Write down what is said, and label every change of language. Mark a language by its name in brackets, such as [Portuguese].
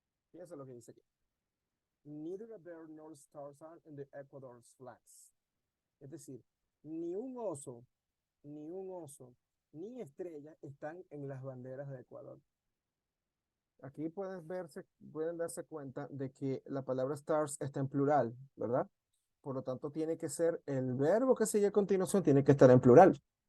[Spanish] Fíjense lo que dice aquí. [English] Neither a bear nor stars are in the Ecuador's flags. [Spanish] Es decir, ni un oso, ni estrella están en las banderas de Ecuador. Aquí pueden darse cuenta de que la palabra stars está en plural, ¿verdad? Por lo tanto, tiene que ser el verbo que sigue a continuación, tiene que estar en plural.